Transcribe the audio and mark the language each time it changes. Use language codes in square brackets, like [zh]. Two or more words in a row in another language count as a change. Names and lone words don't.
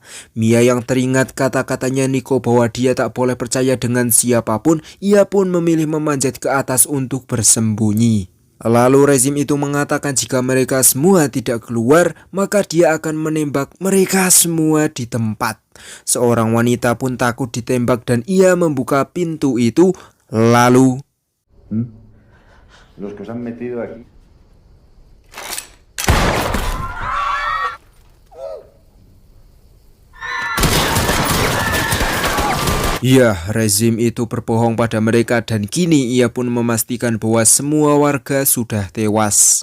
[id] Mia yang teringat kata-katanya Niko bahwa dia tak boleh percaya dengan siapapun, ia pun memilih memanjat ke atas untuk bersembunyi. Lalu rezim itu mengatakan jika mereka semua tidak keluar, maka dia akan menembak mereka semua di tempat. Seorang wanita pun takut ditembak dan ia membuka pintu itu, lalu [es] Los que se han metido aquí. [id] ya, rezim itu berbohong pada mereka dan kini ia pun memastikan bahwa semua warga sudah tewas.